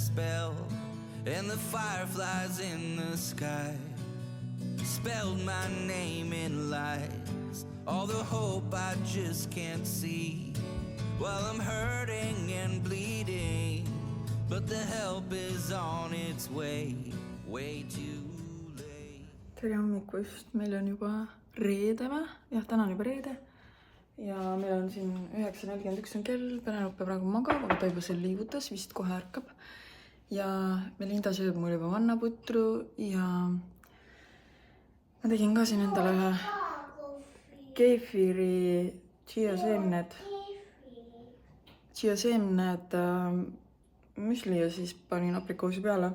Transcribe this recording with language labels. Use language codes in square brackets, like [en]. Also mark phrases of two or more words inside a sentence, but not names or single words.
[en] spell, and the fireflies in the sky spelled my name in lights, all the hope I just can't see, while I'm hurting and bleeding, but the help is on its way too late. [et] Tere hommikust, meil on juba reede või? Jah, täna on juba reede. Ja meil on siin 9:41 on kell, Penelope praegu magab, aga ta juba seal liigutas, vist kohe ärkab. Ja Melinda sööb mul juba vannaputru ja ma tegin ka siin endale ühe keefiri chia-seemned müsli ja siis panin aprikoosi peale.